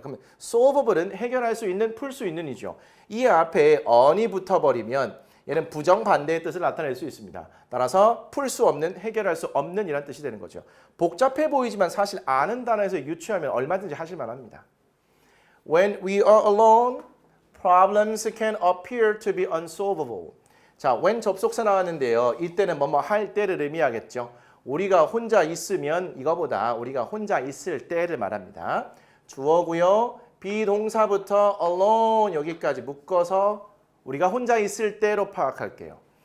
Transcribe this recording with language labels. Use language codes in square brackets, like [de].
[ko] 그러면 solvable은 해결할 수 있는, 풀 수 있는 이죠. 이 앞에 on이 붙어버리면 얘는 부정반대의 뜻을 나타낼 수 있습니다. 따라서 풀 수 없는, 해결할 수 없는 이란 뜻이 되는 거죠. 복잡해 보이지만 사실 아는 단어에서 유추하면 얼마든지 하실 만합니다. [en] When we are alone, problems can appear to be unsolvable. [ko] 자, when 접속사 나왔는데요. 이때는 뭐뭐 할 때를 의미하겠죠. 우리가 혼자 있으면 이거보다 우리가 혼자 있을 때를 말합니다. 주어고요. 비동사부터 alone 여기까지 묶어서 우리가 혼자 있을 때로 파악할게요.